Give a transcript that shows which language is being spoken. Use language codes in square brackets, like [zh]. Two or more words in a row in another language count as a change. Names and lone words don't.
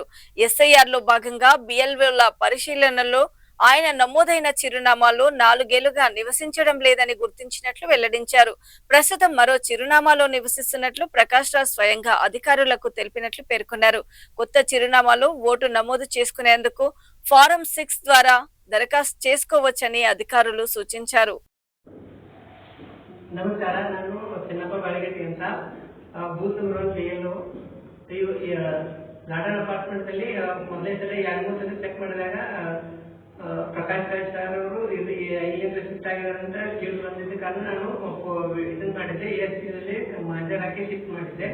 [te] ఎస్ఐఆర్ లో భాగంగా బిఎల్ఓల పరిశీలనలో ఆయన నమోదైన చిరునామాలో 4 ఏళ్లుగా నివసించడం లేదని గుర్తించినట్లు వెల్లడించారు. ప్రస్తుతం మరో చిరునామాలో నివసిస్తున్నట్లు ప్రకాష్ రాజ్ స్వయంగా అధికారులకు తెలిపినట్లు పేర్కొన్నారు. కొత్త చిరునామాలో ఓటు నమోదు చేసుకునేందుకు ఫారం 6 ద్వారా దరఖాస్తు చేసుకోవచ్చని అధికారులు సూచించారు. [kn] ನಮಸ್ಕಾರ, ನಾನು ಚಿನ್ನಪ್ಪ ಬಾಳಿಗಟ್ಟಿ ಅಂತ [en] booth number [kn] 7 ಗಾರ್ಡನ್ ಅಪಾರ್ಟ್ಮೆಂಟ್ ಅಲ್ಲಿ ಮೊದಲನೇ ಸಲ 2-3 ಸಲ ಚೆಕ್ ಮಾಡಿದಾಗ ಪ್ರಕಾಶ್ ರಾಜ್ ಸರ್ ಅವರು ಇಲ್ಲಿಂದ ಶಿಫ್ಟ್ ಆಗಿದ್ದಾರೆ ಅಂತ ಕೇಳಿ ಬಂದಿದ್ದ ಕಾರಣ ನಾನು ಇದನ್ನ ಮಾಡಿದ್ದೆ, ASC ಹಾಕಿ ಶಿಫ್ಟ್ ಮಾಡಿದ್ದೆ.